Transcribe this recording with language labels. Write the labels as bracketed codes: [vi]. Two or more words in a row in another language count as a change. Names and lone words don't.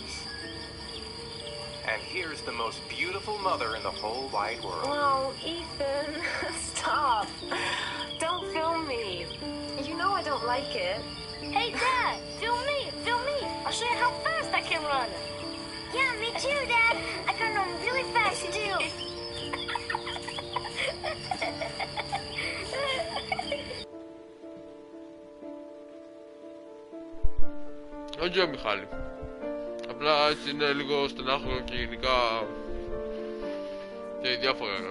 [en] And here's the most beautiful mother in the whole wide world. Oh, Ethan, stop. Don't film me. You know I don't like it. Hey, Dad, film me. I'll show you how fast I can run. Yeah, me too, Dad. I can run really fast too. [el] Όχι Μιχάλη. Απλά έτσι είναι λίγο στενάχωρο και γενικά και διάφορα ρε.